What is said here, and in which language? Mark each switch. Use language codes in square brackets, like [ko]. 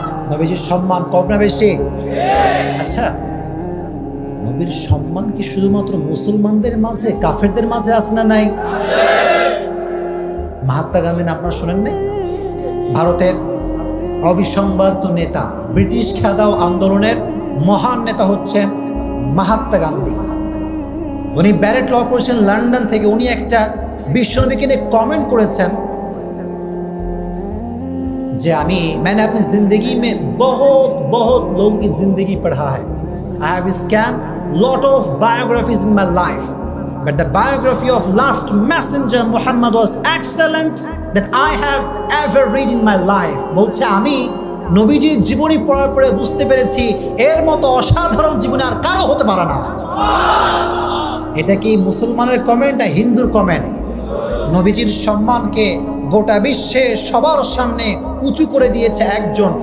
[bn] নবীজির সম্মান কম না বেশি? আচ্ছা, নবীর সম্মান কি শুধুমাত্র মুসলমানদের মাঝে, কাফেরদের মাঝে আছে না নাই? মহাত্মা গান্ধী আপনারা শোনেন নাই? ভারতের অবিসংবাদিত নেতা, ব্রিটিশ খেদাও আন্দোলনের মহান নেতা হচ্ছেন মহাত্মা গান্ধী। উনি ব্যারেট ল করেছেন লন্ডন থেকে। উনি একটা বিশ্বনবীকে নিয়ে কমেন্ট করেছেন যে [hi] मैंने अपनी जिंदगी में बहुत लोगों की जिंदगी पढ़ा है। [en] I have scanned lot of biographies in my life, but the biography of last messenger Muhammad was excellent that I have ever read in my life. [bn] বলছে আমি নবীজির জীবনী পড়ার পরে বুঝতে পেরেছি এর মতো অসাধারণ জীবনী আর কারো হতে পারে না। এটা কি মুসলমানের কমেন্ট না হিন্দুর কমেন্ট? নবীজির সম্মানকে গোটা বিশ্বে সবার সামনে উঁচু করে দিয়েছে একজন।